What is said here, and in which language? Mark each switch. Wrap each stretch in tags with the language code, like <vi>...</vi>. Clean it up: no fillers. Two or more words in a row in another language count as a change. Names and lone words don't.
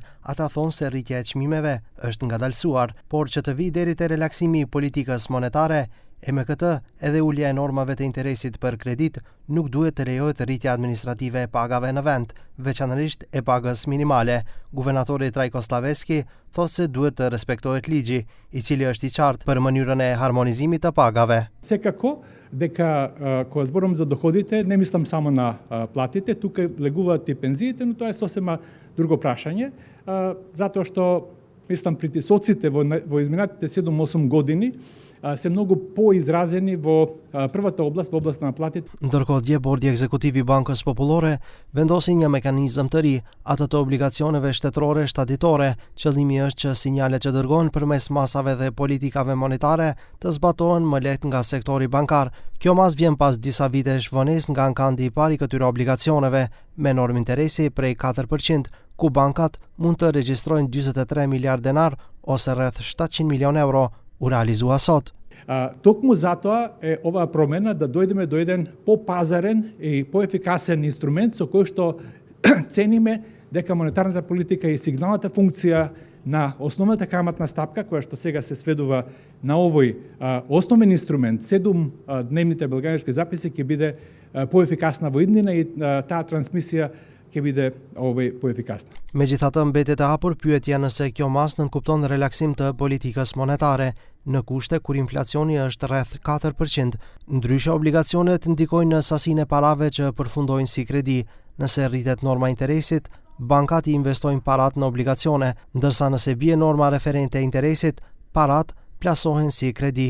<sq>Ata thonë se rritja e çmimeve është ngadalësuar, por që të vijë deri te relaksimi i politikës monetare, e me këtë edhe ulja e normave të interesit për kredit nuk duhet të lejohet rritja administrative e pagave në vend, veçanërisht e pagës minimale. Guvernatori Trajko Slaveski thotë se duhet të respektohet ligji, i cili është i qartë për mënyrën e harmonizimit të pagave.</sq> <mk>Секако дека кога зборувам за доходите, не мислам само на платите, тука влегуваат и пензиите, но тоа е сосема друго прашање, затоа што мислам притисоците во изминатите 7-8 години се многу поизразени во првата област, во областа на платите.</mk> <sq>Ndërkohë dje bordi ekzekutiv i Bankës Popullore vendosi një mekanizëm të ri, atë të obligacioneve shtetërore shtatitore. Qëllimi është që sinjalet që dërgohen përmes masave dhe politikave monetare të zbatohen më lehtë nga sektori bankar. Kjo mas vjen pas disa vitesh vonesë nga ankandi i parë i këtyre obligacioneve me normë interesi prej 4%, ku bankat mund të regjistrojnë 43 miliard denar ose rreth 700 milion euro. U realizua sot.</sq> <mk>Токму затоа е оваа промена да дојдеме до еден попазарен и поефикасен инструмент со кој што цениме дека монетарната политика е сигналната функција на основната каматна стапка, која што сега се сведува на овој основен инструмент, 7 дневните белградски записи ќе биде поефикасна во иднина и таа трансмисија ќе биде поефикасна.</mk> <sq>Megjithatë mbetet e hapur pyetja nëse kjo mas nënkupton relaksim të politikës monetare në kushte kur inflacioni është rreth 4%. Ndryshe obligacionet ndikojnë në sasinë e parave që përfundojnë si kredi. Nëse rritet norma interesit, bankat i investojnë parat në obligacione, ndërsa nëse bie norma referente e interesit, parat plasohen si kredi.</sq>